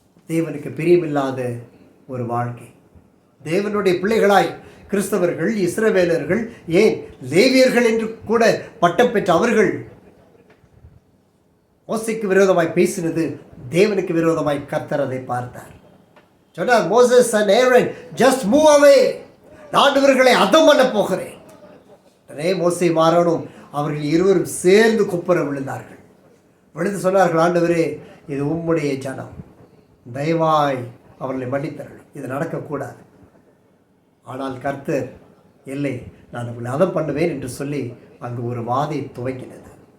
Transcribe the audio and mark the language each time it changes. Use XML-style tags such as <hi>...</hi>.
<ta>தேவனுக்கு பிரியமில்லாத ஒரு வாழ்க்கை, தேவனுடைய பிள்ளைகளாய் கிறிஸ்தவர்கள், இஸ்ரவேலர்கள், ஏன் லேவியர்கள் என்று கூட பட்டம் பெற்ற அவர்கள் மோசேக்கு விரோதமாய் பேசினது தேவனுக்கு விரோதமாய் கர்த்தர் அதை பார்த்தார். சொன்னார்,</ta> <en>Moses and Aaron, just move away.</en> <ta>நான் இவர்களை அதம் பண்ண போகிறேன். உடனே மோசேயும் ஆரோனும் அவர்கள் இருவரும் சேர்ந்து குப்புற விழுந்தார்கள். விழுந்து சொன்னார்கள், ஆண்டவரே, இது உம்முடைய ஜனம், தயவாய் அவர்களை மன்னித்தார்கள், இது நடக்கக்கூடாது. ஆனால் கர்த்தர், இல்லை, நான் அவர்களை அதம் பண்ணுவேன் என்று சொல்லி அங்கு ஒரு வாதை துவங்கினது.</ta>